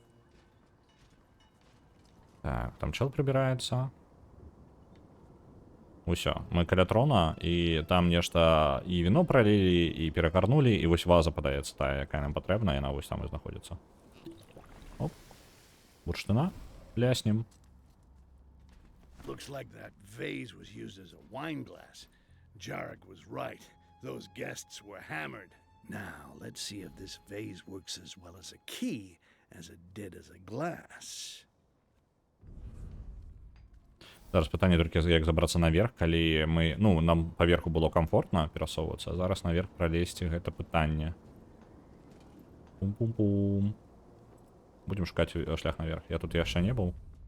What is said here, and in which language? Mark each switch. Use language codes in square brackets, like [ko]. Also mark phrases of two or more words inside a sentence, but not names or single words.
[uk] Так, там чел прибирається. [be] Усё, мы каля трона, і там нешта і віно пралілі, і перакарнулі, і вось ваза падаецца тая, якая нам патрэбна, яна вось там і знаходзіцца. Оп. Бурштына. Ляснем. [en] Looks like that vase was used as a wine glass. Jarek was right. Those guests were hammered. Now, let's see if this vase works as well as a key as it did as a glass. [be] Зараз пытанне толькі, як забрацца наверх, калі мы... Ну, нам паверху было комфортна перасоўвацца, а зараз наверх пралезці гэта пытанне. Пум-пум-пум. Будем шукаць шлях наверх. Я тут яшчэ не быў.